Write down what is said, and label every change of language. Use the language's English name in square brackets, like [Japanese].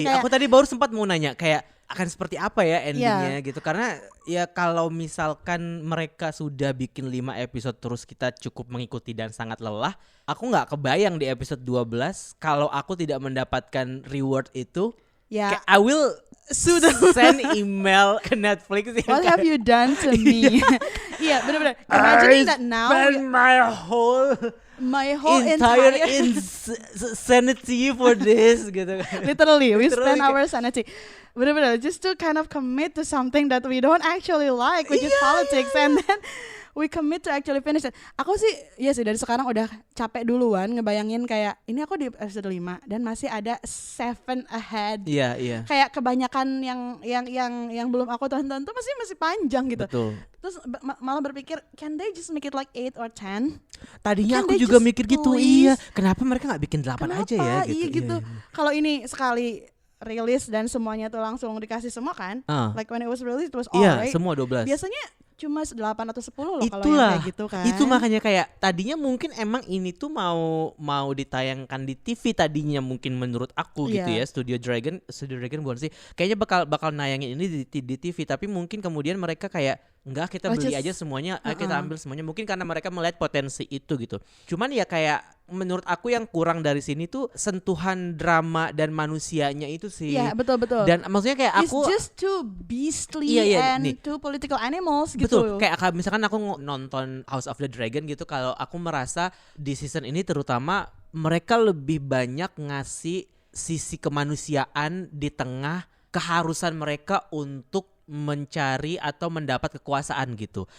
[Indonesian] Kayak, aku tadi baru sempat mau nanya kayak akan seperti apa ya endingnya gitu. Karena ya kalau misalkan mereka sudah bikin 5 episode terus kita cukup mengikuti dan sangat lelah, aku gak kebayang di episode 12 kalau aku tidak mendapatkan reward itu. Kayak [English] I will send email [Indonesian] ke Netflix. [English] What have you done to me? [Indonesian] Iya benar-benar. [English] Imagine that now. I spend my whole my whole entire insanity for this [Indonesian] gitu kan. [English] Literally, we spend our sanity. [Indonesian] Bener-bener [English] just to kind of commit to something that we don't actually like, which is politics, and then we commit to actually finish it. [Indonesian] Aku sih, iya sih dari sekarang udah capek duluan ngebayangin kayak ini aku di episode 5 dan masih ada 7 ahead. Iya, iya. Kayak kebanyakan yang belum aku tonton tuh masih panjang gitu. Betul. Terus malah berpikir, [English] can they just make it like 8 or 10? [Indonesian] Tadinya aku juga mikir gitu, iya. Kenapa mereka nggak bikin 8 aja ya gitu. Iya gitu. Kalau ini sekali rilis dan semuanya tuh langsung dikasih semua kan, [English] like when it was released it was all right. [Indonesian] Iya, semua 12. Biasanya cuma 8 atau 10 loh kalau yang kayak gitu kan. Itu makanya kayak tadinya mungkin emang ini tuh mau ditayangkan di TV tadinya mungkin menurut aku gitu ya. Studio Dragon bukan sih. Kayaknya bakal nayangin ini di TV, tapi mungkin kemudian mereka kayak enggak, kita beli aja semuanya, kita ambil semuanya. Mungkin karena mereka melihat potensi itu gitu. Cuman ya kayak menurut aku yang kurang dari sini tuh sentuhan drama dan manusianya itu sih. Iya, betul. Dan maksudnya kayak aku [English] it's just too beastly and too political animals [Indonesian] gitu. Betul, kayak misalkan aku nonton House of the Dragon gitu, kalau aku merasa di season ini terutama mereka lebih banyak ngasih sisi kemanusiaan di tengah keharusan mereka untuk mencari atau mendapat kekuasaan gitu.